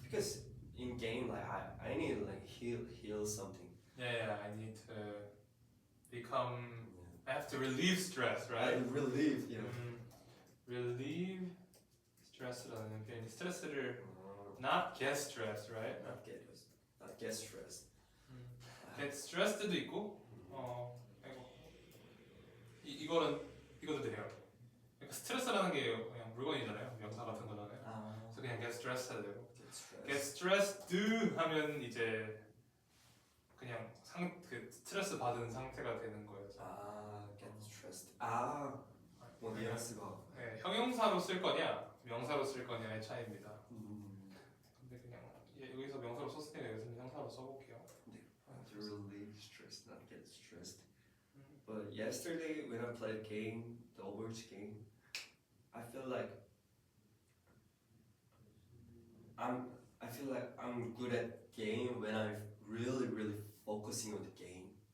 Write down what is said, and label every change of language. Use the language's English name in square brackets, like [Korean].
[English] because in game like I need to like heal something. Yeah, I need to become. I have to relieve stress, right? I relieve. Yeah. relieve stress라는 [Korean] 표현이 스트레스를 [English] not get stressed, right? Not get stressed. get stressed [Korean] 도 있고, 아이고. 이거도 돼요. 그러니까 스트레스라는 게 그냥 물건이잖아요, 명사 같은 거잖아요. 그래서 그냥 [English] get stressed [Korean] 해도 되고. get stressed 하면 이제 그냥 그 스트레스 받은 상태가 되는 거예요. [English] get stressed. [Korean] 뭐 뉘앙스가. 네, 형용사로 쓸 거냐, 명사로 쓸 거냐의 차이입니다. 근데 그냥 여기서 명사로 썼으니까 여기서는 형사로 써볼게요. [English] To relieve stress, not get stressed. But yesterday when I played game, the Overwatch game, I feel like I'm good at game when I'm really focusing on the game.